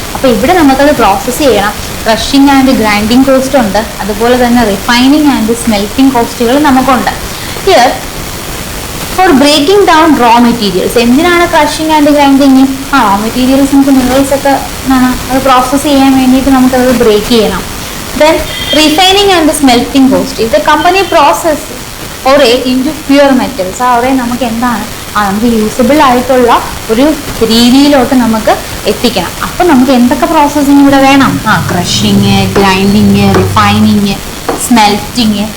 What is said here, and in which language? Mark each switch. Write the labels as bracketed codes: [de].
[ml] അപ്പൊ ഇവിടെ നമുക്കത് പ്രോസസ്സ് ചെയ്യണം. ക്രഷിംഗ് ആൻഡ് ഗ്രൈൻഡിങ് കോസ്റ്റ് ഉണ്ട്, അതുപോലെ തന്നെ റിഫൈനിങ് ആൻഡ് സ്മെൽറ്റിംഗ് കോസ്റ്റുകൾ നമുക്കുണ്ട്. [en] Here for breaking down raw materials. [ml] എന്തിനാണ് crushing and grinding? Raw materials നമുക്ക് മിനറൽസ് ഒക്കെ അത് പ്രോസസ്സ് ചെയ്യാൻ വേണ്ടിയിട്ട് നമുക്കത് ബ്രേക്ക് ചെയ്യണം. [en] Then refining and the smelting cost. If the company process [ml] ഒരേ ഇൻറ്റു പ്യുവർ മെറ്റൽസ്, ആ ഒരേ നമുക്ക് എന്താണ് നമുക്ക് യൂസബിൾ ആയിട്ടുള്ള ഒരു രീതിയിലോട്ട് നമുക്ക് എത്തിക്കണം. അപ്പൊ നമുക്ക് എന്തൊക്കെ പ്രോസസ്സിങ് ഇവിടെ വേണം? Crushing, grinding, refining, സ്മെൽറ്റിങ്.